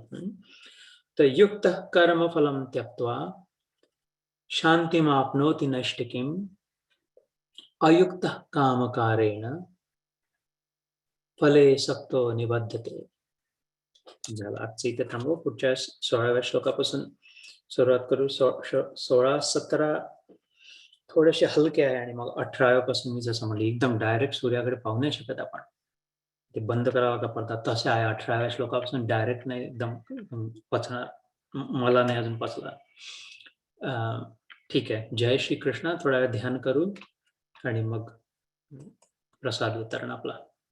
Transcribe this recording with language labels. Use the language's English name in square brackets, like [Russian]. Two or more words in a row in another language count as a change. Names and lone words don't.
[Sanskrit] तर युक्त कर्म फलम त्यक्त्वा शांतिमाप्नोति नैष्ठिकीम अयुक्त कामकारेण फले सक्तो निबद्धते. [Marathi] झालं. आजचं इथे थांबू. पुढच्या 16व्या श्लोकापासून सुरुवात करू. 16-17 थोडेसे हलके आहे आणि मग 18व्यापासून मी जसं म्हणले एकदम डायरेक्ट सूर्याकडे पाहू नाही शकत आपण. ते बंद करावं का पडतात तसे आहे. 18व्या श्लोकापासून डायरेक्ट नाही एकदम पचणार. मला नाही अजून पचला. ठीक आहे. जय श्री कृष्ण. थोडा वेळ ध्यान करू आणि मग प्रसाद वितरण आपला.